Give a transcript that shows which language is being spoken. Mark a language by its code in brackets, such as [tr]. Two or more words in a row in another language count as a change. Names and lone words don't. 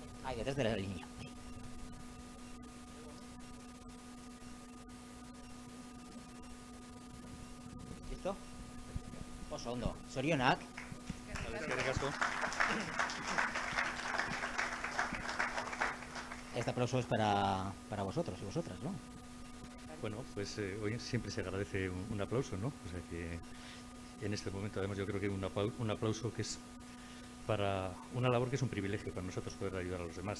[es] Ahí detrás de la línea. ¿Listo? [eu] Oso ondo. Zorionak. [es] Este aplauso es para vosotros y vosotras, ¿no? Bueno, pues hoy siempre se agradece un aplauso, ¿no? O sea que en este momento, además, yo creo que un aplauso que es para una labor que es un privilegio para nosotros poder ayudar a los demás.